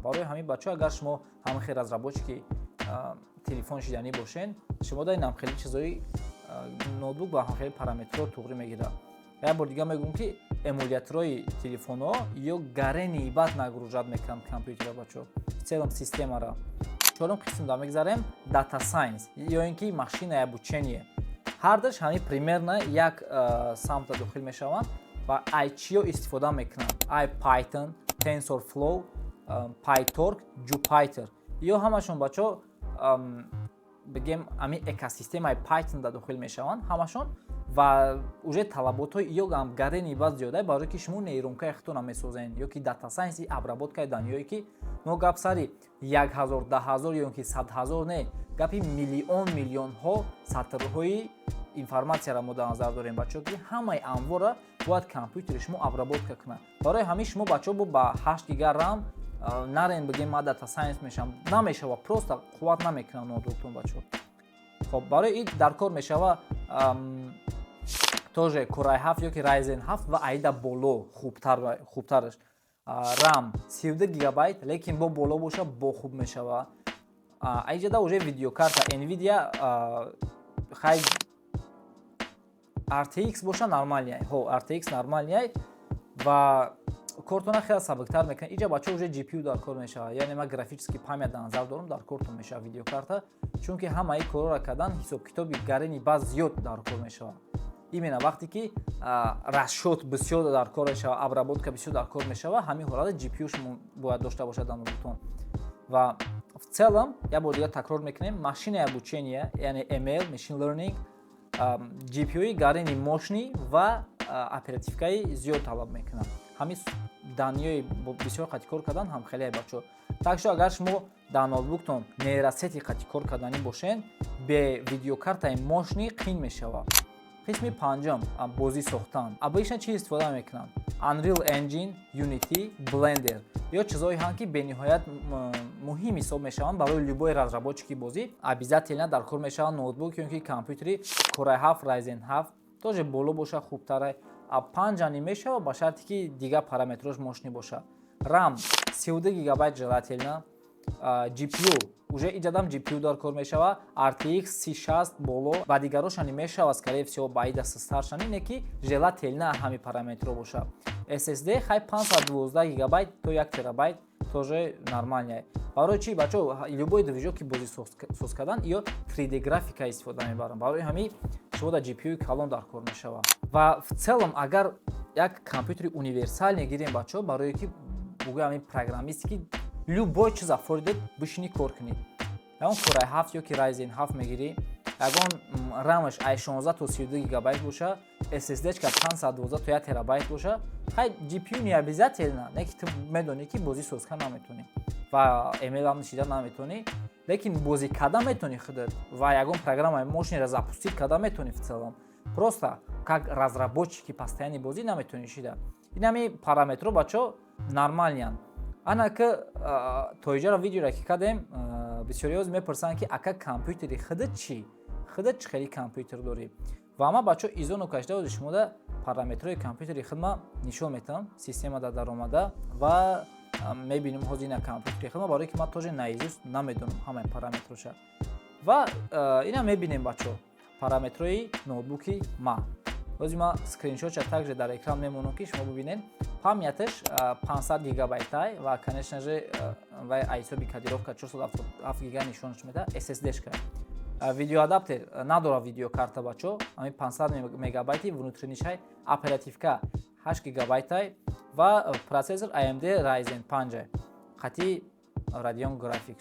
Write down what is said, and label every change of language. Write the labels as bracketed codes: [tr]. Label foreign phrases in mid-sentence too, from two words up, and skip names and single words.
[tg] Барои ҳамин бачаҳо агар шумо ҳамин хел разработчики телефон шиданӣ бошен, шумо да инам хели чизои ноутбук ба ҳамин хели параметрҳо туғри мегирад. Як бор дигар мегӯям, ки эмуляторои телефонҳо ё гарени бад нагружат мекунанд компютера бачаҳо, [ru] в целом системаро. [tg] чорум қисм да мегзарем [en] data science [tg] ё ин ки машинаи обучение. Ҳардаш ҳамин примерно як самта дохил мешаванд ва аз чиё истифода мекунанд? Ай Python, TensorFlow, PyTorch, Jupyter. Ё ҳамашон бачаҳо бигем ҳамин экосистемаи Python да дохил мешаванд ҳамашон ва уже талаботҳои ё гам гарени баъд зиёда барое ки шумо нейронкаи худтонро месозед ё ки [en] data science [tg] обработкаи даниёе ки мо гап сари 1000, 10,000 ё ки 100,000 не, гапи миллионҳо сатрҳои информатсияро мо дар назар дорем бачаҳо ки ҳамаи анвора бояд компютери шумо обработка кунад. Барои ҳамин шумо бачаҳо ба 8 гига RAM нарен бигем ма [en] data science [tg] мешавам, намешава, просто қувват намекунад ноутбуктон бачаҳо. Хоб барои ин дар кор мешава тоже Core i7 ё ки Ryzen 7 ва аида боло хубтараш RAM 32 гигабайт, лекин бо боло боша бо хуб мешава. Аиҷада уже видеокарта Nvidia хай RTX боша нормалияй, RTX нормалияй ва кортона хеле сабуктар мекунад. Иҷа бачаҳо уже GPU дар кор мешава, яъне ман [ru] графический памят [tg] дар назар дорам, дар кортон мешава видеокарта, чунки ҳамаи корора кардан ҳисоб-китоби гарени баъз зиёд дар кор мешава. Именно вақте ки расшот бисёр дар кор мешава, обработка бисёр дар кор мешава, ҳамин ҳолата GPU шумо бояд дошта бошад дар ноутбуктон. Ва [ru] в целом [tg] я бор дига такрор мекунем, машинаи обучение, яъне ML, [en] machine learning, [tg] GPU-и гарени мощный ва оперативкаи зиёд талаб мекунад. Ҳамин даниёи бисёр қатъи кор кардан ҳам хеле бачаҳо. [ru] Так шо [tg] агар шумо дар ноутбуктон нейросети қатъи кор карданӣ бошед, бе видеокартаи мощный қин мешавад. Қисми панҷам бозӣ сохтан. Обычно чӣ истифода мекунанд? Unreal Engine, Unity, Blender. Ё чизҳои ҳам ки бениҳоят муҳим ҳисоб мешаванд барои любой разработчики бозӣ. Обязательно дар кор мешавад ноутбук ё ки компютери Core i7, Ryzen 7, тоже боло боша хубтара. 5 не мешава ба шарти ки дига параметрош мощный боша. RAM 32 гигабайт желательно. GPU уже иҷадам GPU дар кор мешава, RTX 3060 боло, ба дигарошани мешава, [ru] скорее всего [tg] ба ида старшани, не ки желательно ҳами параметро боша. SSD хай 512 гигабайт то 1 терабайт, [ru] тоже нормальняй. [tg] Барои чӣ бачаҳо любой движок ки бозӣ соз кардан ё 3D графика истифода мебарам. Барои ҳамин шумо да GPU калон дар кор мешава. Ва [ru] в целом [tg] агар як компютери универсальне гирем бачаҳо, барое ки бугӯям ҳамин программисти ки любой чиз афоридед бишини кор кунед. Ягон Core i7 ё ки Ryzen 7 мегирӣ, ягон RAM-аш i16 то 32 гигабайт боша, SSD-шка 512 то 1 терабайт боша, хай GPU не обязательно, не ки ту медонӣ ки бозӣ соз кардан наметонӣ ва ML-ам нишида наметонӣ, лекин бозӣ кардан метонӣ худат ва ягон программаи мощниро запустид кардан метонӣ [ru] в целом. Просто как разработчики постоянно [tg] бозӣ наметонӣ шида. Ин ҳамин параметро бачаҳо нормалиянд. Ана ки тоиҷаро видеоро ки кардем, бисёриҳо мепурсанд ки ака компютери худат чӣ? Худат чӣ хели компютер дорӣ? Ва ман бачаҳо изону кашдаоди шумода параметрои компютери худма нишон метавам, система да даромада ва мебинем ҳозир ина компютери худма, барое ки ман [ru] тоже наизуст [tg] намедонам ҳамаи параметроша. Ва ина мебинем бачаҳо параметрои ноутбуки ман. Ҳозир ман скриншотша также дар экран мемонам ки шумо бибинед. Памяташ 500 гигабайтай ва [ru] конечно же [tg] вай айсоби кодировка 407 гига нишонаш меда. SSD-шка видеоадаптер надора видеокарта бачаҳо, ҳамин 500 мегабайти внутринишай, оперативка 8 гигабайтай ва процессор AMD Ryzen 5 қатъи Radeon Graphics.